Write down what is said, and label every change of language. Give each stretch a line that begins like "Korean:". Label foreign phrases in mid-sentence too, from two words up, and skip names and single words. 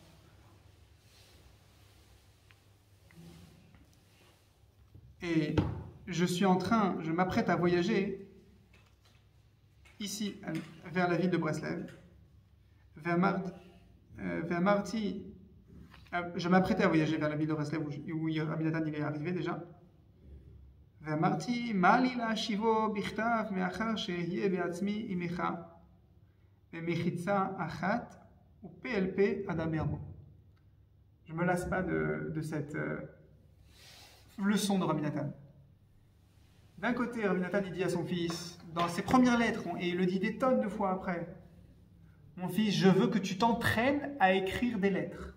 French: Et je m'apprête à voyager ici, vers la ville de Breslev. Je m'apprêtais à voyager vers la ville de Breslev où Rabbi Nathan il est arrivé déjà.
Hebrew: ואמרתי, מה לי להשיבו בכתב מאחר שאהיה בעצמי עמך במחיצה אחת ופה אל פה אדבר בו.
French: Je me lasse pas de cette leçon de Rabbi Nathan. D'un côté, Rabbi Nathan il dit à son fils, dans ses premières lettres, et il le dit des tonnes de fois après, mon fils, je veux que tu t'entraînes à écrire des lettres.